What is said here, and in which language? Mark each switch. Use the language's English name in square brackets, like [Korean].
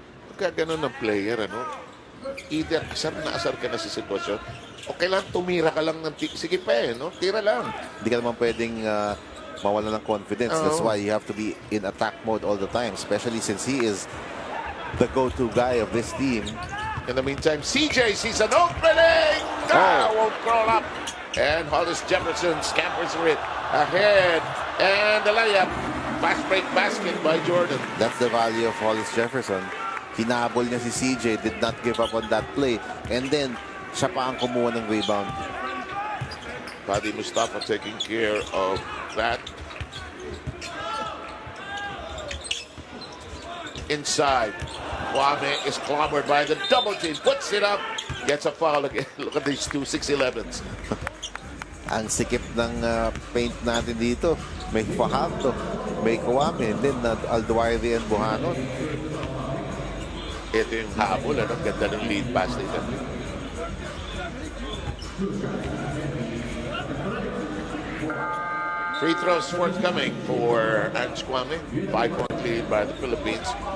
[Filipino] Pagka ganun ng player, either asar ka na sa sitwasyon, o kailangan tumira ka lang ng sige pa tira lang. Hindi ka naman pwedeng mawala ng confidence. [English] That's why you have to be in attack mode all the time, especially since he is the go-to guy of this team. In the meantime, CJ sees an opening. Won't crawl up. And Hollis Jefferson scampers for it. Ahead. And the layup. Fast break basket by Jordan. That's the value of Hollis Jefferson. [Filipino] Hinabol niya si CJ, [English] did not give up on that play. And then, [Filipino] siya pa ang kumuha ng rebound. [English] Fadi Mustafa taking care of that. Inside. Kwame is clobbered by the double team. Puts it up. Gets a foul again. Look at these two 6'11s. [Filipino] Ang sikip ng paint natin dito. May Fajardo, may Kwame, [English] and then [Filipino] Alduairi and Bohannon. Ito yung habol. Ganda ng lead pass nito. [English] Free throws forthcoming for Kwame. 5-point lead by the Philippines.